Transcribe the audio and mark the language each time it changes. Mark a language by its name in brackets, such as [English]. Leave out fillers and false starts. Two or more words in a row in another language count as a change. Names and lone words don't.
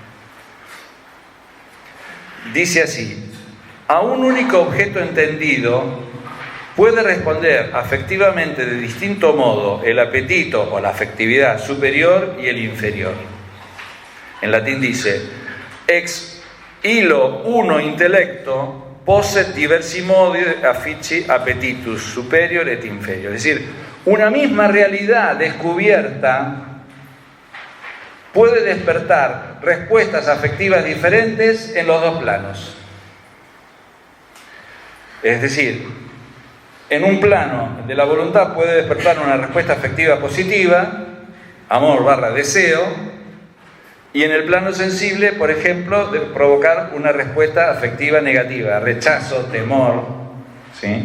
[Spanish] Dice así: a un único objeto entendido puede responder afectivamente de distinto modo el apetito o la afectividad superior y el inferior. En latín dice: [Latin] ex illo uno intellecto posset diversi modi affici appetitus superior et inferior. [Spanish] Es decir, una misma realidad descubierta puede despertar respuestas afectivas diferentes en los dos planos. Es decir, en un plano de la voluntad puede despertar una respuesta afectiva positiva, amor / deseo, y en el plano sensible, por ejemplo, de provocar una respuesta afectiva negativa, rechazo, temor, ¿sí?